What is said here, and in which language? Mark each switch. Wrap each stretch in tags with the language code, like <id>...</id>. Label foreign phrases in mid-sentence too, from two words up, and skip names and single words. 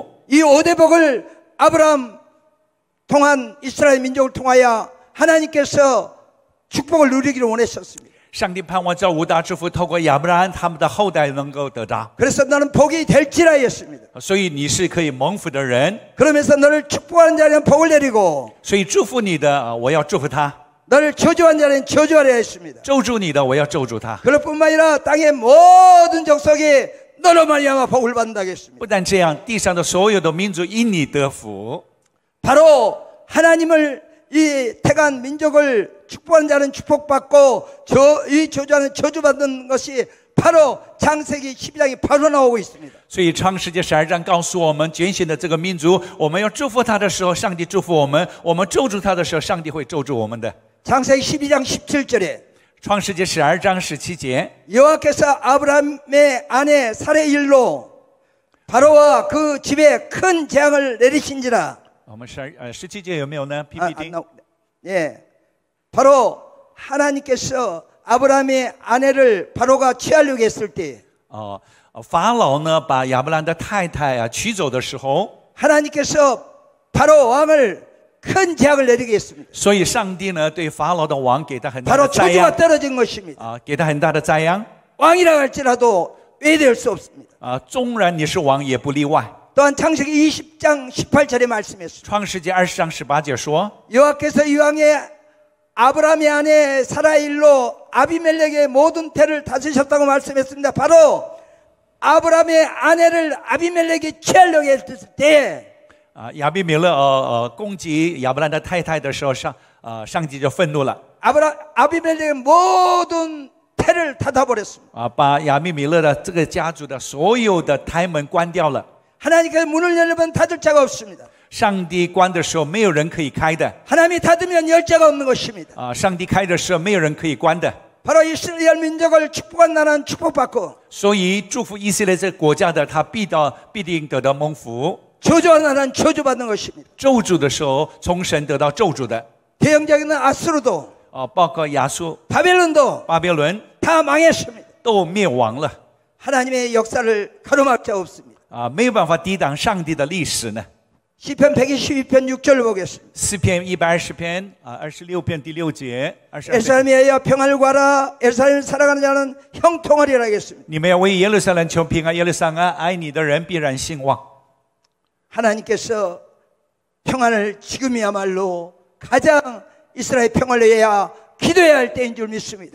<ko>이 5대 복을 아브라함 통한 이스라엘 민족을 통하여 하나님께서 축복을 누리기를 원하셨습니다.</ko> <zh>上帝盼望这5大祝福透过亚伯拉罕他们的后代能够得到。</zh> <ko>그래서 너는 복이 될지라 했습니다.</ko> <zh>所以你是可以蒙福的人。</zh> <ko>그러면서 너를 축복하는 자에는 복을 내리고</ko> <zh>所以祝福你的我要祝福他。</zh> <ko>너를 저주한 자에는 저주하려 했습니다.</ko> <zh>咒诅你的我要咒诅他。</zh> <ko>그럴 뿐만 아니라 땅의 모든 족속이 너로 말미암아 복을 받는다고 했습니다.</ko> <zh>不但这样，地上的所有的民族因你得福。</zh> <ko>바로 하나님을 이 택한 민족을 축복하는 자는 축복받고 이 저주하는 저주받는 것이 바로 창세기 12장이 바로 나오고 있습니다.</ko> <zh>所以创世纪12章告诉我们，拣选的这个民族，我们要祝福他的时候，上帝祝福我们；我们咒诅他的时候，上帝会咒诅我们的。</zh> <ko>창세기 12장 17절에</ko> <zh>创世纪12章17节</zh> <ko>여호와께서 아브라함의 아내 사레의 일로 바로와 그 집에 큰 재앙을 내리신지라.</ko> <zh>我们17节有没有呢 PPT？</zh> <ko>예, 바로 하나님께서 아브라함의 아내를 바로가 취하려고 했을 때</ko> <zh>法老呢把亚伯兰的太太娶走的时候</zh> <ko>하나님께서 바로 왕을 큰 재앙을 내리게 했습니다.</ko> <zh>所以上帝呢对法老的王给他很大的</zh> <ko>바로</ko> <zh>灾殃</zh> <ko>초주가 떨어진 것입니다.</ko> <zh>给他很大的灾殃</zh> <ko>왕이라 할지라도 외대할 수 없습니다.</ko> <zh>纵然你是王也不例外。</zh> <ko>또한 창세기 20장 18절에 말씀했습니다.</ko> <zh>创世纪20章18节说</zh> <ko>여호와께서 이왕에 아브라함의 아내 사라의 일로 아비멜렉의 모든 태를 다스리셨다고 말씀했습니다. 바로 아브라함의 아내를 아비멜렉이 취하려고 했을 때</ko> <zh>亚比米勒攻击亚伯兰的太太的时候，上帝就愤怒了。</zh> <ko>아비멜렉의 모든 태를 닫아버렸습니다.</ko> <zh>把亚比米勒的这个家族的所有的胎门关掉了。</zh> <ko>하나님께서 문을 열면 닫을 자가 없습니다.</ko> <zh>上帝关的时候没有人可以开的。</zh> <ko>하나님이 닫으면 열 자가 없는 것입니다.</ko> <zh>上帝开的时候没有人可以关的。</zh> <ko>바로 이스라엘 민족을 축복한 나라는 축복받고</ko> <zh>所以祝福以色列这个国家的，他必定得到蒙福。</zh> <ko>저주한 나라는 저주받는 것입니다.</ko> <zh>咒诅的时候，从神得到咒诅的。</zh> <ko>대형적인 아수르도</ko> <zh>包括亚述、</zh> <ko>바벨론도</ko> <zh>巴比伦</zh> <ko>다 망했습니다.</ko> <zh>都灭亡了。</zh> <ko>하나님의 역사를 가로막을 자 없습니다.</ko> <zh>没有办法抵挡上帝的历史呢。</zh> <ko>시편 122편 6절을 보겠습니다.</ko> <zh>诗篇120篇26篇第6节</zh> <ko>에르사렘이여 평안을 구하라. 에르사렘을 사랑하는 자는 형통하리라 하겠습니다.</ko> <zh>你们要为耶路撒冷求平安，耶路撒冷爱你的人必然兴旺。</zh> <ko>하나님께서 평안을 지금이야말로 가장 이스라엘 평화를 위하여 기도해야 할 때인 줄 믿습니다.</ko>